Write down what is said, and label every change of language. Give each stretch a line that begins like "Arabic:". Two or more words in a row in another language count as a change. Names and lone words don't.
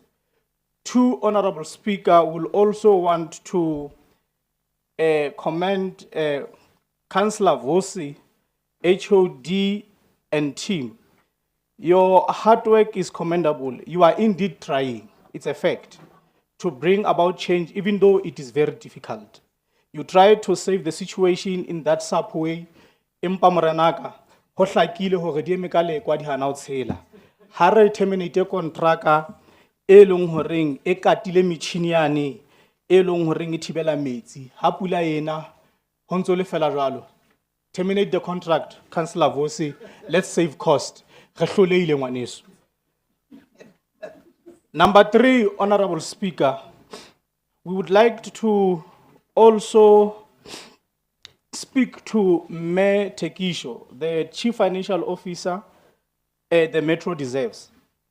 English: 2, Honorable Speaker, will also want to commend Councillor Vosi, HOD, and team. Your hard work is commendable. You are indeed trying, it's a fact, to bring about change, even though it is very difficult. You try to save the situation in that subway.
Southern Sotho: Empa morenaka, ho hlakile hore di eme ka lekwa di hana ho tshela. Ha re
English: terminate contractor
Southern Sotho: e leng horeng e katile metjhini yane e leng horeng e thibela metsi. Ha pula ena ho ntso le fela jwalo.
English: Terminate the contract, Councillor Vosi. Let's save cost.
Southern Sotho: Re hloleile ngwaneso.
English: Number 3, Honorable Speaker, we would like to also speak to Mayor Tekisho, the Chief Financial Officer the Metro deserves.